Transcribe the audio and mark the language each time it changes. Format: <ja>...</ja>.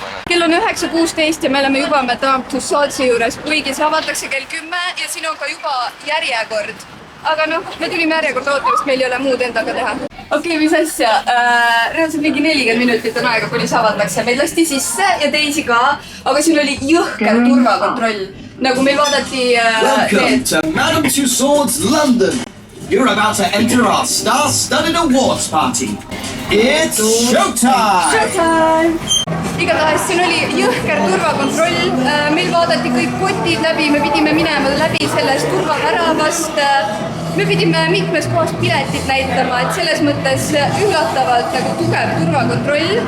<et>Kell on 9:16 ja me oleme juba Madame Tussaudsi juures, kuigi see avatakse kell 10 ja siin on ka juba järjekord. Aga noh, me tulime järjekorda ootamist, meil ei ole muud endaga teha. Okei, mis asja? Reaalselt mingi 40 minutit on aega, kuni see avatakse. Meid lasti sisse ja teisi ka, aga siin oli jõhker turvakontroll. Nagu meil vaadati</et> <en>Welcome to Madame Tussauds London. You're about to enter our star-studded awards party. It's showtime! Showtime!</en> <et>Igatahes siin oli jõhker turvakontroll. Meil vaadati kõik kotid läbi, me pidime minema läbi sellest turvaväravast. Me pidime mitmes kohas piletit näitama, et selles mõttes üllatavalt nagu tugev turvakontroll.</et>